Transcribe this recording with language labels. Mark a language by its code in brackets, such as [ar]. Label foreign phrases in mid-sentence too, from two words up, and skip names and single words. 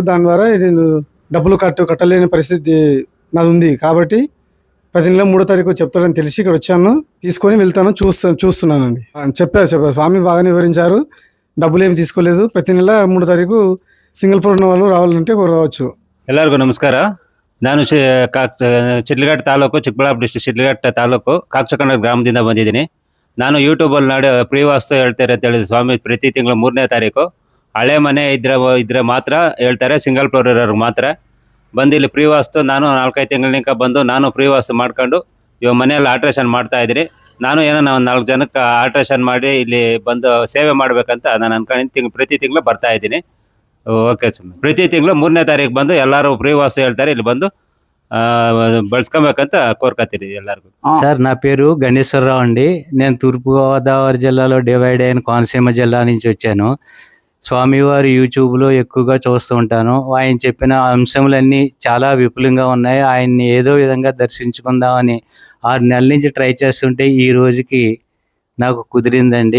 [te] దాని ద్వారా నేను డబ్బులు కట్టలేని పరిస్థితి నాది ఉంది. కాబట్టి ప్రతి నెల 3వ తారీఖు చెప్తారని తెలిసి ఇక్కడ వచ్చాను. తీసుకొని వెళ్తాను, చూస్తున్నానండి. చెప్పారు స్వామి బాగానే వివరించారు. డబ్బులు ఏమి తీసుకోలేదు. ప్రతి నెల 3వ తారీఖు [en] single floor [te] ఉన్న వాళ్ళు రావాలంటే రావచ్చు. [kn] ಎಲ್ಲರಿಗೂ ನಮಸ್ಕಾರ. ನಾನು ಶಿಡ್ಲಘಟ್ಟ ತಾಲೂಕು, ಚಿಕ್ಕಬಳ್ಳಾಪುರ ಡಿಸ್ಟ್ರಿಕ್ಟ್ ಶಿಡ್ಲಘಟ್ಟ ತಾಲೂಕು ಕಾಕ್ಚಕೊಂಡ ಗ್ರಾಮದಿಂದ ಬಂದಿದ್ದೀನಿ. ನಾನು ಯೂಟ್ಯೂಬಲ್ಲಿ ನೋಡಿ ಫ್ರೀ ವಾಸ್ತು ಹೇಳ್ತಾರೆ ಅಂತ ಹೇಳಿದ್ರು ಸ್ವಾಮಿ. ಪ್ರತಿ ತಿಂಗಳು 3ನೇ ತಾರೀಕು ಹಳೆ ಮನೆ ಇದ್ರೆ ಮಾತ್ರ ಹೇಳ್ತಾರೆ, [en] single floor [kn] ಇರೋರ್ಗೆ ಮಾತ್ರ ಬಂದು ಇಲ್ಲಿ ಫ್ರೀ ವಾಸ್ತು. ನಾನು 4-5 ತಿಂಗಳಿಂದ ಬಂದು ನಾನು ಫ್ರೀ ವಾಸ್ತು ಮಾಡ್ಕೊಂಡು ಇವಾಗ ಮನೆಯಲ್ಲಿ ಆಲ್ಟ್ರೇಷನ್ ಮಾಡ್ತಾ ಇದ್ದೀನಿ. ನಾನು ಏನೋ ಒಂದು 4 ಜನಕ್ಕೆ ಆಲ್ಟ್ರೇಷನ್ ಮಾಡಿ ಇಲ್ಲಿ ಬಂದು ಸೇವೆ ಮಾಡ್ಬೇಕಂತ ನಾನು ಅನ್ಕೊಂಡಿದ್ದೀನಿ. ಪ್ರತಿ ತಿಂಗಳು ಬರ್ತಾ ಇದ್ದೀನಿ. ಓಕೆ ಸ್ವಾಮಿ. ಪ್ರತಿ ತಿಂಗಳು 3ನೇ ತಾರೀಕು ಬಂದು ಎಲ್ಲರೂ ಫ್ರೀ ವಾಸ್ತು ಹೇಳ್ತಾರೆ, ಇಲ್ಲಿ ಬಂದು ಬಳಸ್ಕೊಬೇಕಂತ కోరుకుంటుంది ಎಲ್ಲರಿಗೂ. [te] సార్, నా పేరు గణేశ్వరరావు అండి. నేను తూర్పుగోదావరి జిల్లాలో డివైడ్ అయిన కోనసీమ జిల్లా నుంచి వచ్చాను. స్వామివారి యూట్యూబ్లో ఎక్కువగా చూస్తూ ఉంటాను. ఆయన చెప్పిన అంశములన్నీ చాలా విపులంగా ఉన్నాయి. ఆయన్ని ఏదో విధంగా దర్శించుకుందామని 6 నెలల నుంచి ట్రై చేస్తుంటే ఈ రోజుకి నాకు కుదిరిందండి.